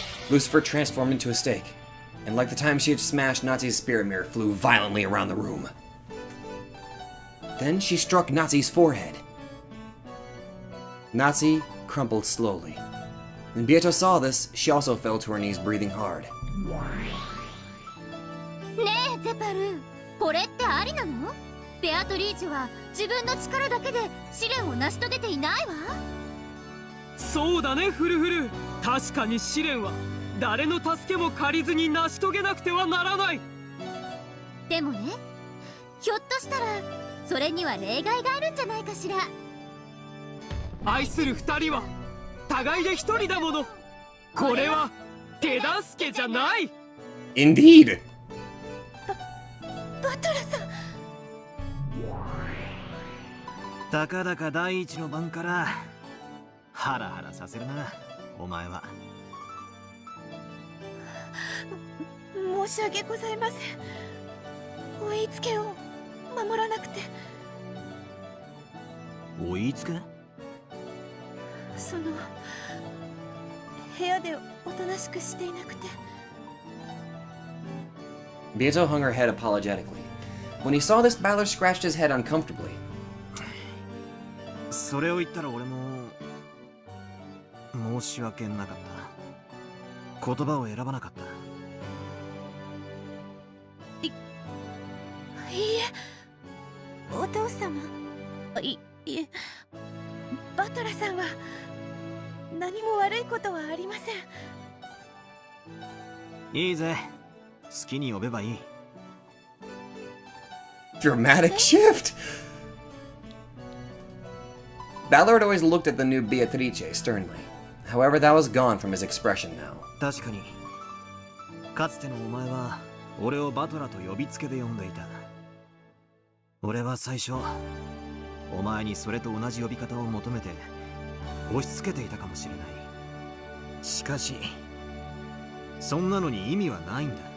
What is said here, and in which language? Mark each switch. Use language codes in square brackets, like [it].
[en] Lucifer transformed into a stake, and like the time she had smashed Natsuhi's spirit mirror, flew violently around the room. Then she struck Natsuhi's forehead. Natsuhi crumpled slowly. When Beato saw this, she also fell to her knees, breathing hard. [ja] ねえゼパル、これってありなの？ベアトリーチェは自分の力だけで試練を成し遂げていないわ。そうだね、フルフル。確かに試練は誰の助けも借りずに成し遂げなくてはならない。でもね、ひょっとしたらそれには例外があるんじゃないかしら。愛する二人は互いで一人だもの。これは手助けじゃない。 [en] Indeed! [ja] バトラさん。たかだか第一の番からハラハラさせるな、お前は。申し訳ございません。お言いつけを守らなくて。お言いつけ？その部屋でおとなしくしていなくて。 [en] Beato hung her head apologetically. When he saw this, Balor scratched his head uncomfortably. [ja] それを言ったら俺も申し訳なかった。言葉を選ばなかった。いいえ、お父様。いえ、バトラさんは何も悪いことはありません。いいぜ、好きに呼べばいい。 [en] Dramatic shift! Balor had always looked at the new Beatrice sternly. However, that was gone from his expression now. [ja] 確かに、かつてのお前は俺をバトラと呼びつけで呼んでいた。俺は最初、お前にそれと同じ呼び方を求めて押し付けていたかもしれない。しかし、そんなのに意味はないんだ。